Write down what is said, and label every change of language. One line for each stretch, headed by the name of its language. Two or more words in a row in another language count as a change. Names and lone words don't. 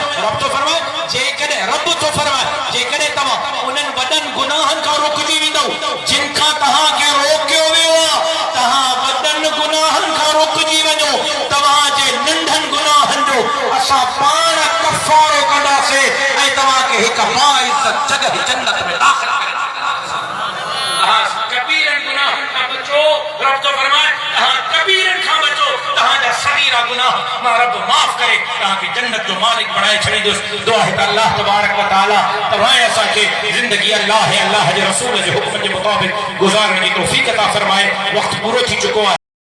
Sindhi: रब तो फरमाए जेकॾहिं रब तो फरमाए जेकॾहिं तव्हां उन्हनि वॾनि गुनाहनि खां रुकिजी वेंदव जिन खां तव्हांखे रोकियो वियो आहे, तव्हां वॾनि गुनाहनि खां रुकिजी वञो, तव्हांजे नंढनि गुनाहनि जो असां पाण कफ़ारो कंदासीं ऐं तव्हांखे हिकु बाइज़त जॻह जन्नत में दाख़िल करे ॾींदासीं। कबीरनि गुनाहनि खां बचो, रब तो फरमाए तव्हां कबीरनि खां बचो, तव्हांजा सगीरा गुनाह मां रब माफ़ करे तव्हांखे जन्नत जो मालिक बणाए छॾींदुसि। दुआ है त
Arabic: الله تبارك وتعالى
Sindhi: तव्हां असांखे ज़िंदगी अल्लाह जे रसूल जे हुक्म जे मुताबिक़ गुज़ारण जी तौफ़ीक़ अता फरमाए। वक़्तु पूरो थी चुको आहे।